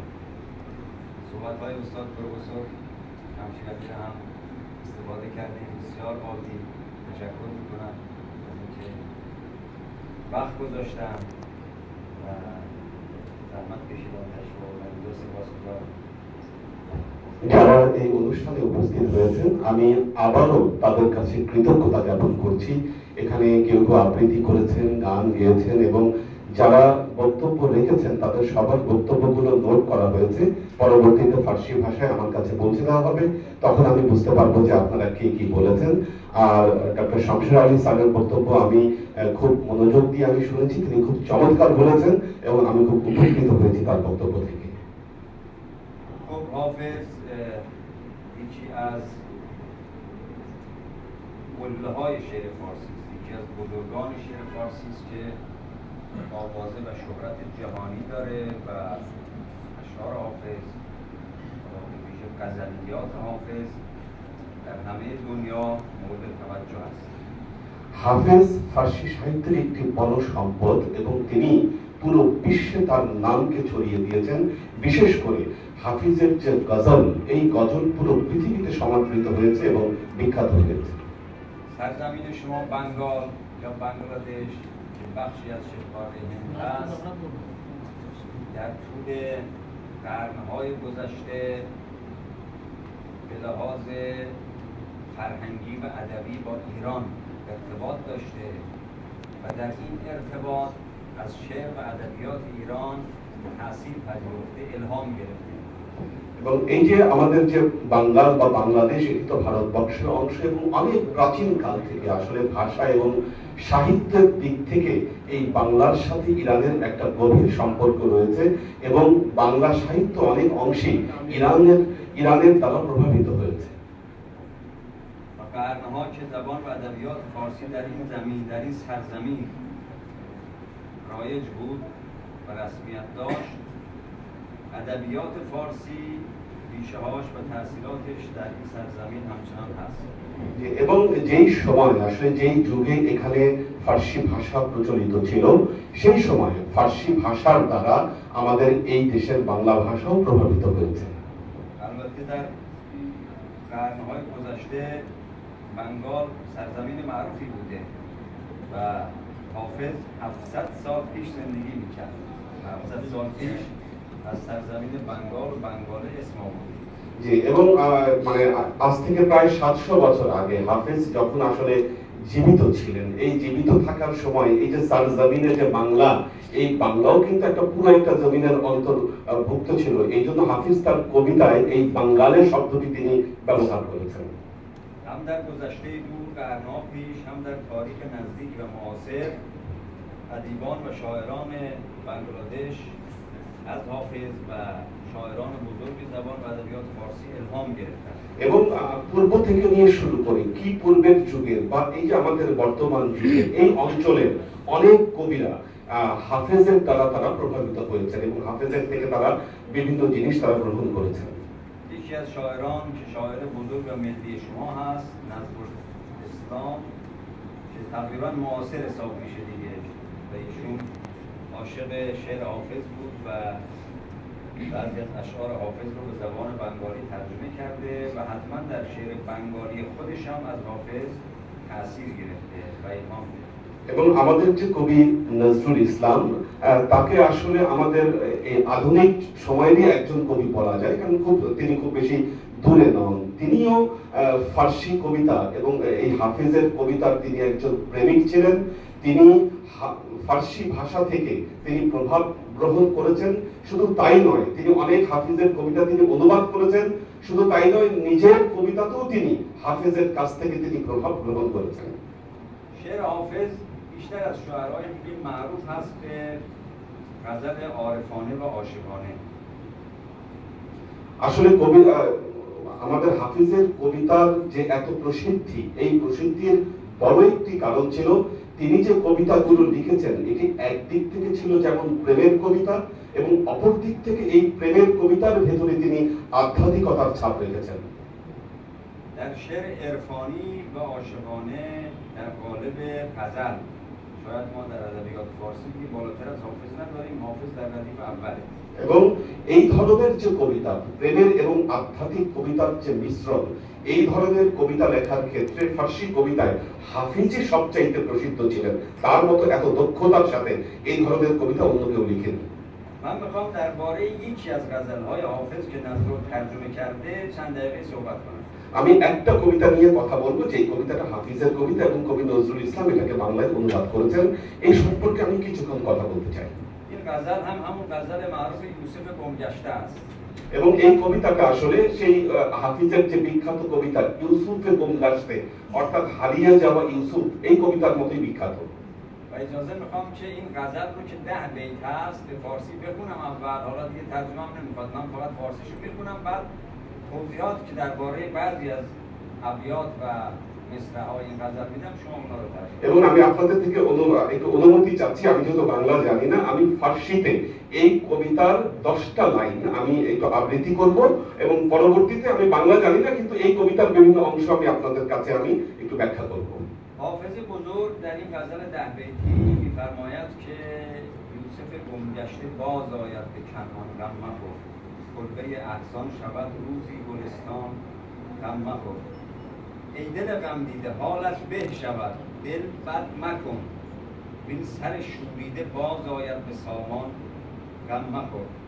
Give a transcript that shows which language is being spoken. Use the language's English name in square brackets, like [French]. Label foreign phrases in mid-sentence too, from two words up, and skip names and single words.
[Persian] صحبت‌های استاد پروفسور شمشیری هم استفاده کردیم، بسیار عالی. تشکر میکنم از اینکه وقت گذاشتن و زحمت کشیدن تشریف آوردن. سپاسگزارم। [Bangla] যারা এই অনুষ্ঠানে উপস্থিত হয়েছেন আমি আবারও তাদের কাছে কৃতজ্ঞতা জ্ঞাপন করছি। এখানে কেউ কেউ আবৃত্তি করেছেন, গান গেয়েছেন এবং যারা বক্তব্য রেখেছেন তাদের সবার বক্তব্যগুলো নোট করা হয়েছে। পরবর্তীতে ফার্সি ভাষায় আমার কাছে পৌঁছে দেওয়া হবে, তখন আমি বুঝতে পারবো যে আপনারা কে কি বলেছেন। আর ডক্টর শামসুর আলী স্যারের বক্তব্য আমি খুব মনোযোগ দিয়ে আমি শুনেছি, তিনি খুব চমৎকার বলেছেন এবং আমি খুব উপকৃত হয়েছি তার বক্তব্য থেকে। [Persian] خب حافظ یکی از قله‌های شعر فارسی است، یکی از بزرگان شعر فارسی است که آوازه و شهرت جهانی داره و اشعار حافظ به ویژه غزلیات حافظ در همه دنیا مورد توجه است। [Bangla] হাফেজ ফার্সি সাহিত্যের একটি বড় সম্পদ এবং তিনি পুরো বিশ্বে তার নামকে ছড়িয়ে দিয়েছেন। বিশেষ করে হাফিজের যে গজল, এই গজল পুরো পৃথিবীতে সমাদৃত হয়েছে এবং বিখ্যাত হয়েছে। [Persian] سرزمین شما بنگال یا بنگلادش که بخشی از شبه‌قاره هند است، در طول قرن‌های گذشته به لحاظ فرهنگی و ادبی با ایران ارتباط داشته و در این ارتباط از شعر و ادبیات ایران تأثیر پذیرفته، الهام گرفته। [Bangla] এবং এই যে আমাদের যে বাংলার বা বাংলাদেশ, এটি তো ভারতবর্ষের অংশ এবং অনেক প্রাচীন কাল থেকে আসলে ভাষা এবং সাহিত্যের দিক থেকে এই বাংলার সাথে ইরানের একটা গভীর সম্পর্ক রয়েছে এবং বাংলা সাহিত্য অনেক অংশে ইরানের দ্বারা প্রভাবিত হয়েছে। [Persian] قرن‌ها که زبان و ادبیات فارسی در این زمین، در این سرزمین رایج بود و رسمیت داشت، ادبیات فارسی ریشه‌هاش و تأثیراتش در این سرزمین همچنان هست। [Bangla] এবং যেই সময় আসলে যেই যুগে এখানে ফার্সি ভাষা প্রচলিত ছিল, সেই সময় ফার্সি ভাষার দ্বারা আমাদের এই দেশের বাংলা ভাষাও প্রভাবিত হয়েছে। [Persian] البته در قرن‌های گذشته بنگال سرزمین معروفی بوده و حافظ 700 سال پیش زندگی می‌کرد. 700 سال پیش از سرزمین بنگال و بنگاله اسم آورد। [Bangla] জি, এবং মানে আজ থেকে প্রায় 700 বছর আগে হাফেজ যখন আসলে জীবিত ছিলেন, এই জীবিত থাকার সময় এই যে সারজামিনের যে বাংলা, এই বাংলাও কিন্তু একটা পুরো একটা জমিনের অন্তর্ভুক্ত ছিল। এই জন্য হাফিজ তার কবিতায় এই বাঙ্গালের শব্দটি তিনি ব্যবহার করেছেন। [Persian] هم در گذشته دور قرن‌ها پیش، هم در تاریخ نزدیک و معاصر ادیبان و شاعران بنگلادش از حافظ و شاعران بزرگ زبان و ادبیات فارسی الهام گرفتند। [Bangla] এবং পূর্ব থেকে নিয়ে শুরু করে কি পূর্বের যুগের বা এই যে আমাদের বর্তমান যুগের এই অঞ্চলের অনেক কবিরা হাফেজের দ্বারা তারা প্রভাবিত হয়েছেন এবং হাফেজের থেকে তারা বিভিন্ন জিনিস তারা গ্রহণ করেছেন। [Persian] یکی از شاعران که شاعر بزرگ و ملی شما هست، نظرالاسلام، که تقریبا معاصر حساب میشه دیگه و ایشون عاشق شعر حافظ بود و بعضی از اشعار حافظ رو به زبان بنگالی ترجمه کرده و حتما در شعر بنگالی خودش هم از حافظ تأثیر گرفته و الهام گرفته। [Bangla] এবং আমাদের যে কবি নজরুল ইসলাম, তাকে আসলে আমাদের এই আধুনিক সময়েরই একজন কবি বলা যায়, কারণ তিনি খুব বেশি দূরে নন। তিনিও ফার্সি কবিতা এবং এই হাফিজের কবিতার তিনি একজন প্রেমিক ছিলেন। তিনি ফার্সি ভাষা থেকে তিনি প্রভাব গ্রহণ করেছেন। শুধু তাই নয়, তিনি অনেক হাফিজের কবিতা তিনি অনুবাদ করেছেন। শুধু তাই নয়, নিজের কবিতাতেও তিনি হাফিজের কাছ থেকে তিনি প্রভাব গ্রহণ করেছেন। [Persian] شعر حافظ بیشتر از شعرهای دیگه معروف هست به غزل عارفانه و عاشقانه। [Bangla] আসলে আমাদের হাফিজের কবিতার যে এত প্রসিদ্ধি, এই প্রসিদ্ধির বড় একটি কারণ ছিল তিনি যে কবিতাগুলো লিখেছেন এটি একদিক থেকে ছিল যেমন প্রেমের কবিতা এবং অপর দিক থেকে এই প্রেমের কবিতার ভেতরে তিনি আধ্যাত্মিকতার ছাপ রেখেছেন। [Persian] در شعر عرفانی و عاشقانه در قالب غزل شاید ما در ادبیات فارسی که بالاتر از حافظ نداریم، حافظ در ردیف اوله [Bangla] এবং এই ধরনের যে কবিতা প্রেমের এবং আধ্যাত্মিক কবিতার যে মিশ্রণ এই ধরনের কবিতা লেখার ক্ষেত্রে ফার্সি কবিতায় হাফিজই সবচাইতে প্রসিদ্ধ ছিলেন। তার মতো এত দক্ষতার সাথে এই ধরনের কবিতা অন্য কেউ লিখেন। [Persian] من میخوام درباره یکی از غزل‌های حافظ که نظر ترجمه کرده چند دقیقه صحبت کنم। [Bangla] আমি একটা কবিতা নিয়ে কথা বলবো যে কবিতাটা হাফিজের কবিতা এবং কবি নজরুল ইসলাম এটাকে বাংলায় অনুবাদ করেছেন। এই সম্পর্কে আমি কিছুক্ষণ কথা বলতে চাই। [Persian] این غزل هم همون غزل معروف یوسف گمگشته است [Bangla] এবং এই কবিতাটা আসলে সেই হাফিজের যে বিখ্যাত কবিতা ইউসুফে গুমগাশতে অর্থাৎ হারিয়ে যাওয়া ইউসুফ এই কবিতার মতোই বিখ্যাত। [Persian] و اجازه میخوام که این غزل رو که 10 بیت هست به فارسی بخونم اول، حالا دیگه ترجمه هم نمیخواد، من فقط فارسیشو میخونم، بعد توضیحاتی که درباره بعضی از ابیات و مصرع‌های این غزل میدم شما اونا رو ترجمه [Bangla] এবং আমি আপনাদের থেকে একটু অনুমতি চাচ্ছি, আমি যেহেতু বাংলা জানি না আমি ফার্সিতে এই কবিতার 10টা লাইন আমি একটু আবৃত্তি করব এবং পরবর্তীতে আমি বাংলা জানি না কিন্তু এই কবিতার বিভিন্ন অংশ আমি আপনাদের কাছে আমি একটু ব্যাখ্যা করব। [Persian] حافظ بزرگ در این غزل 10 بیتی می‌فرماید که یوسف گمگشته باز آید به کنعان غم مخور، کلبه احسان شود روزی گلستان غم مخور، ای دل غم دیده حالت به شود دل بد مکن، وین سر شوریده باز آید به سامان غم مخور،